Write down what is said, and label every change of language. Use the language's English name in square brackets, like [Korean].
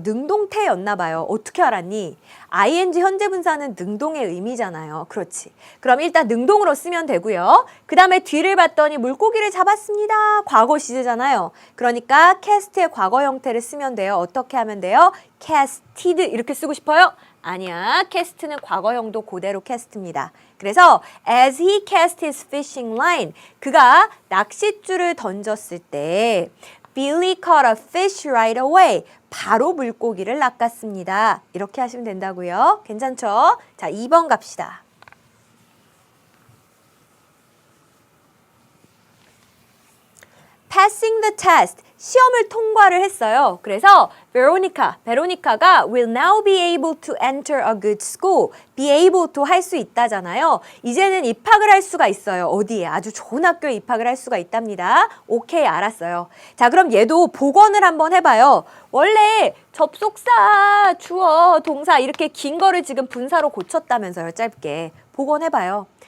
[Korean] 능동태였나 봐요. 어떻게 알았니? ing 현재분사는 능동의 의미잖아요. 그렇지. 그럼 일단 능동으로 쓰면 되고요. 그 다음에 뒤를 봤더니 물고기를 잡았습니다. 과거 시제잖아요. 그러니까 cast의 과거 형태를 쓰면 돼요. 어떻게 하면 돼요? casted 이렇게 쓰고 싶어요? 아니야. cast는 과거형도 그대로 cast입니다. [English] 그래서 as he cast his fishing line, [Korean] 그가 낚싯줄을 던졌을 때 [English] Billy caught a fish right away. [Korean] 바로 물고기를 낚았습니다. 이렇게 하시면 된다고요. 괜찮죠? 자, 2번 갑시다. [English] Passing the test. [Korean] 시험을 통과를 했어요. [English] 그래서 베로니카가 will now be able to enter a good school. be able to [Korean] 할 수 있다잖아요. 이제는 입학을 할 수가 있어요. 어디에? 아주 좋은 학교에 입학을 할 수가 있답니다. 오케이, 알았어요. 자, 그럼 얘도 복원을 한번 해봐요. 원래 접속사, 주어, 동사 이렇게 긴 거를 지금 분사로 고쳤다면서요. 짧게. 복원해봐요.